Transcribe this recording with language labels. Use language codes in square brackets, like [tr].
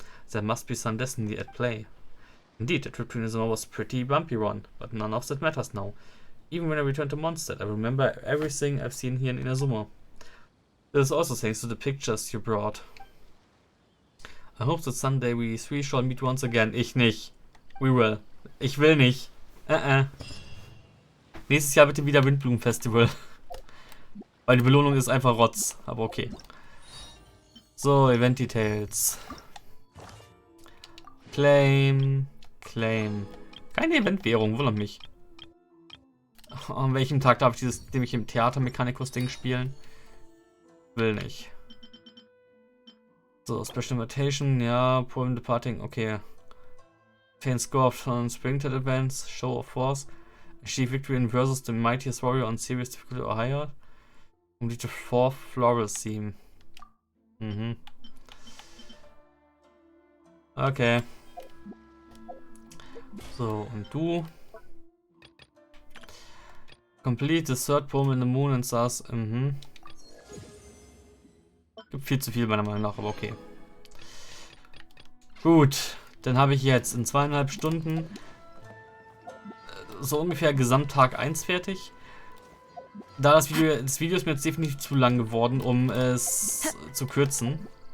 [en] There must be some destiny at play. Indeed, the trip to Inazuma was a pretty bumpy one, but none of that matters now. Even when I return to Mondstadt, I remember everything I've seen here in Inazuma. This is also thanks to the pictures you brought. I hope that someday we three shall meet once again. [de] Ich nicht. [en] We will. [de] Ich will nicht. Nächstes Jahr bitte wieder Windblumenfestival. Weil die Belohnung ist einfach Rotz. Aber okay. So, Event Details. [en] Claim. Claim. [de] Keine Eventwährung, wundert mich. An welchem Tag darf ich nämlich im Theatermechanikus-Ding spielen? Will nicht. So, Special Invitation, ja, Poem Departing, okay. [en] Obtain Score of Springtide Events, Show of Force. Achieve Victory in versus the Mightiest Warrior on Serious Difficulty or Higher. Complete the 4th Floral Theme. Mhm. Okay. [de] So, und du? [en] Complete the 3rd Poem in the Moon and Stars. Mhm. [de] Gibt viel zu viel meiner Meinung nach, aber okay. Gut, dann habe ich jetzt in 2,5 Stunden so ungefähr Gesamttag 1 fertig. Da das Video ist mir jetzt definitiv zu lang geworden, um es zu kürzen.